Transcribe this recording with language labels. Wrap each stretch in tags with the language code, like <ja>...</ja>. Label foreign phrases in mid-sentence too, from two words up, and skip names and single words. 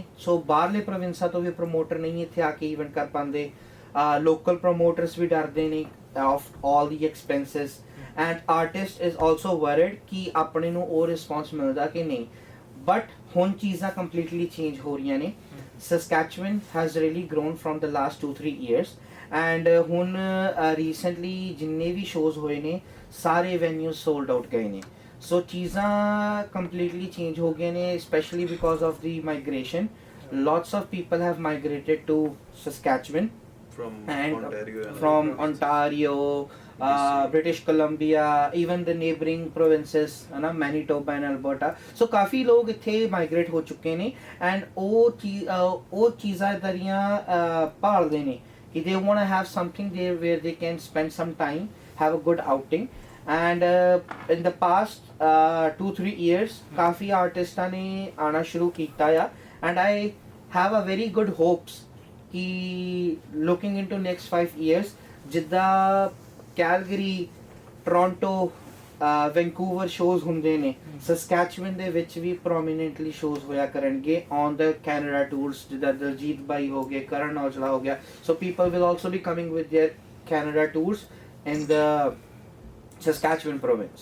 <pa>ਸੋ ਬਾਹਰਲੇ ਪ੍ਰੋਵਿੰਸਾਂ ਤੋਂ ਵੀ ਪ੍ਰੋਮੋਟਰ ਨਹੀਂ ਇੱਥੇ ਆ ਕੇ ਇਵੈਂਟ ਕਰ ਪਾਉਂਦੇ,</pa> <en>local promoters</en> <pa>ਵੀ ਡਰਦੇ ਨੇ</pa> <en>of all the expenses and artist is also worried</en> <pa>ਕਿ ਆਪਣੇ ਨੂੰ ਉਹ ਰਿਸਪੌਂਸ ਮਿਲਦਾ ਕਿ ਨਹੀਂ। ਬਟ ਹੁਣ ਚੀਜ਼ਾਂ</pa> <en>completely change</en> <pa>ਹੋ ਰਹੀਆਂ ਨੇ।</pa> <en>Saskatchewan has really grown from the last 2-3 years and ਹੁਣ recently</en> <pa>ਜਿੰਨੇ ਵੀ</pa> <en>shows</en> <pa>ਹੋਏ ਨੇ ਸਾਰੇ</pa> <en>venues sold out</en> <pa>ਗਏ ਨੇ। ਸੋ ਚੀਜ਼ਾਂ</pa> <en>completely change</en> <pa>ਹੋ ਗਈਆਂ ਨੇ</pa> <en>especially because of the migration. Lots of people have migrated to Saskatchewan from and Ontario and from Ontario, British Columbia, even the neighboring provinces,</en> <pa>ਹੈ ਨਾ,</pa> <en>Manitoba and Alberta. So</en> <pa>ਕਾਫ਼ੀ ਲੋਕ ਇੱਥੇ</pa> <en>migrate</en> <pa>ਹੋ ਚੁੱਕੇ ਨੇ</pa> <en>and</en> <pa>ਉਹ ਚੀਜ਼ਾਂ ਦਰੀਆਂ ਭਾਲਦੇ ਨੇ ਕਿ</pa> <en>they want to have something there where they can spend some time, have a good outing. And in the past 2-3 years</en> <pa>ਕਾफ़ੀ ਆਰਟਿਸਟਾਂ ਨੇ ਆਣਾ ਸ਼ੁਰੂ ਕੀਤਾ ਆ</pa> <en>and I have a very good hopes</en> <pa>ਕਿ</pa> <en>looking into next 5 years</en> <pa>ਜਿੱਦਾਂ ਕੈਲਗਰੀ, ਟੋਰਾਂਟੋ, ਵੈਂਕੂਵਰ ਸ਼ੋਜ਼ ਹੁੰਦੇ ਨੇ ਸਸਕੈਚੁਅਨ ਦੇ ਵਿੱਚ ਵੀ</pa> <en>prominently shows</en> <pa>ਹੋਇਆ ਕਰਨਗੇ</pa> <en>on the Canada tours</en> <pa>ਜਿੱਦਾਂ ਦਲਜੀਤ ਬਾਈ ਹੋ ਗਏ, ਕਰਨ ਔਜਲਾ ਹੋ ਗਿਆ।</pa> <en>So people will also be coming with their Canada tours in the Saskatchewan province.</en>